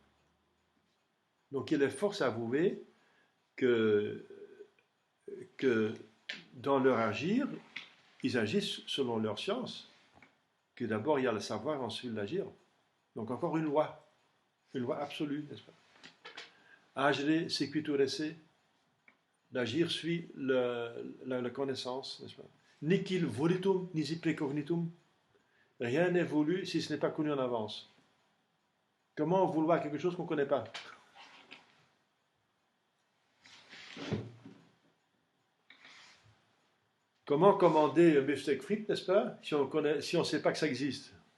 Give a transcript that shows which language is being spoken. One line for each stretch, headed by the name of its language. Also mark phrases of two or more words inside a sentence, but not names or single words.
French: Donc il est force à avouer que dans leur agir, ils agissent selon leur science, que d'abord il y a le savoir, ensuite l'agir. Donc encore une loi absolue, n'est-ce pas?
Latin: Agere sequitur esse,
French: L'agir suit la connaissance, n'est-ce pas?
Latin: Nihil volitum, nisi precognitum.
French: Rien n'est voulu si ce n'est pas connu en avance. Comment vouloir quelque chose qu'on ne connaît pas? Comment commander un beefsteak frites, n'est-ce pas, si on ne sait pas que ça existe?